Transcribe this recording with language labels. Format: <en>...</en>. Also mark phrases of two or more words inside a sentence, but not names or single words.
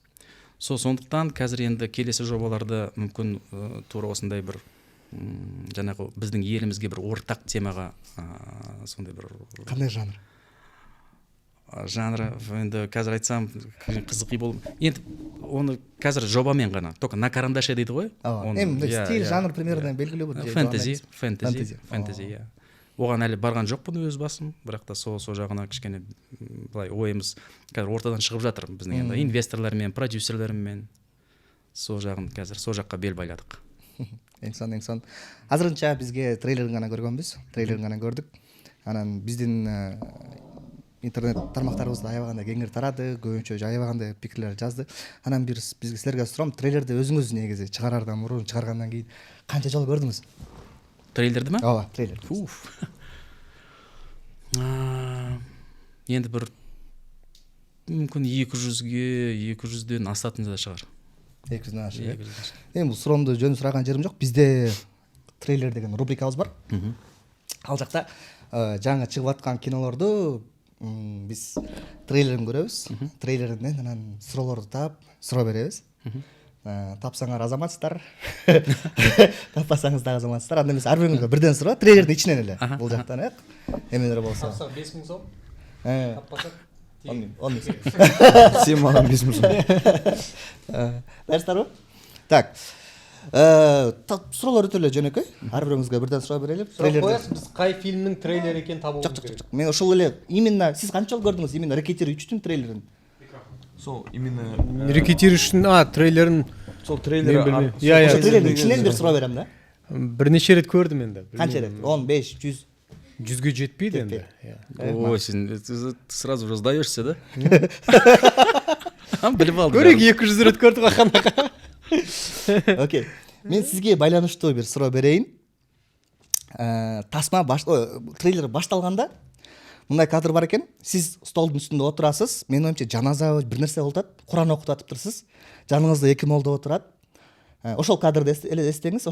<kk>Сондықтан қазір енді келесі жобаларды мүмкін тура осындай бір жаңағы біздің елімізге бір ортақ темаға сондай бір Қандай жанр? Жанры енді қазір айтсам қызықи болып. Енді оны қазір жобамен ғана,</kk> <ru>только на карандаше</ru> <kk>дейді ғой. Стиль, жанр примерно белгілеу бір. Фэнтези, иә. Оған әлі барған жоқпын өз басым, бірақ та сол жағына кішкене былай ойымыз қазір ортадан шығып жатыр біздің енді инвесторлармен, продюсерлермен. Сол жағын қазір сол жаққа бел байладық.</kk> <ky>Эң сон. Азырынча бизге трейлерин гана көргөнбүз. Трейлерин гана көрдүк. Анан биздин интернет тармактарыбызда аябаганда кеңири тарады, көбүнчө аябаганда пикирлер жазды. Анан бизге силерге сурам, трейлерди өзүңүз негизи чыгарардан мурун, чыгаргандан кийин канча жолу көрдүңүз? Трейлерди ме? Ооба, трейлер.</ky> <kk>Енді бір мүмкін 200-ден асатын да шығар. 200-ден ашық.</kk> <ky>Эми бул суроомду жөн сураган жерим жок. Бизде трейлер деген рубрикабыз бар. Ал жакта жаңа чыгып аткан кинолорду биз трейлерин көрөбүз. Трейлеринен анан суроолорду таап, суроо беребиз. Тапсаңар азаматсыздар, таппасаңыз да азаматсыздар. Анда эмес, ар бирөөңүзгө бирден суроо, трейлердин ичинен эле бул жактан, эмелер болсо. Тапсаң 5000 сом. Таппасаң 10</ky> <kk>Сен маған 5000 сом.</kk> <ky>Дайырсыздарбы? Так. Суроолор өтө эле жөнөкөй. Ар бирөөңүзгө бирден суроо берелип, трейлерди. Биз кай фильмдин трейлери экенин табуубуз керек. Жок. Мен ошол эле именно сиз канча жолу көрдүңүз именно Рекетир 3-түн трейлерин?</ky> <kk>Сол именно</kk> <ky>Рекетир 3-түн трейлерин</ky> <kk>сол трейлер.</kk> <ky>Ошол трейлердин ичинен бир суроо берем да.</ky> <kk>Бир нече рет көрдүм енді.</kk> <ky>Канча рет? 10, 5, 100.</ky> <kk>100ге жетпейді енді.</kk> <ru>Ой, сен сразу же сдаешься, да?</ru> <kk>Біліп алдым. Көрек 200 рет көрдік ақанаға.</kk> <ky>Окей. Мен сізге байланыштуу бир суроо берейин. Тасма трейлер башталганда мындай кадр бар экен. Сиз столдун үстүндө отурасыз. Менин оюмча жаназа бир нерсе болуп атат. Куран окутуп атыптырсыз. Жаныңызда 2 молдо отурат. Ошол кадрды эле эстеңиз.</ky>